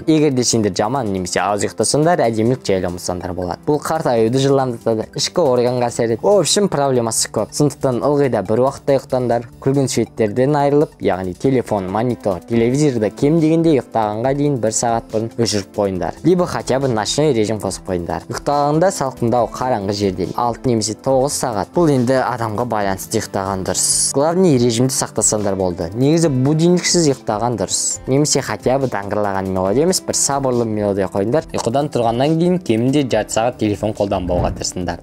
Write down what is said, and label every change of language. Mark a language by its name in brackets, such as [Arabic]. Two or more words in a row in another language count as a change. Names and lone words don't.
[Kazakh] Егер де сендер жаман немесе аз ұйықтасаңдар, әдемілік жайлы ұмытсаңдар болады. Бұл қартаюды жылдамдатады, ішкі органға әсер етеді. [Russian] В общем, [Kazakh] проблемасы көп. Сондықтан ылғи да бір уақытта ұйықтаңдар. Күлгін суреттерден айырылып, яғни телефон, монитор, телевизорды кем дегенде ұйықтағанға дейін 1 сағат бұрын өшіріп қойыңдар. [Russian] Либо хотя бы ночной режим [Kazakh] қосып қойыңдар. Ұйықтағанда салқындау қараңғы жерде 6 немесе 9 сағат. Бұл енді адамға байланысты ұйықтаған дұрыс. [Russian] Главный режимді [Kazakh] сақтасаңдар болды. Негізі будильниксіз ұйықтаған дұрыс. Немесе [Russian] хотя бы [Kazakh] даңғырлаған мелодия емес, бір сабырлы мелодия қойыңдар. Ұйқыдан тұрғаннан кейін кемінде жарты сағат телефон қолданбауға тырысыңдар.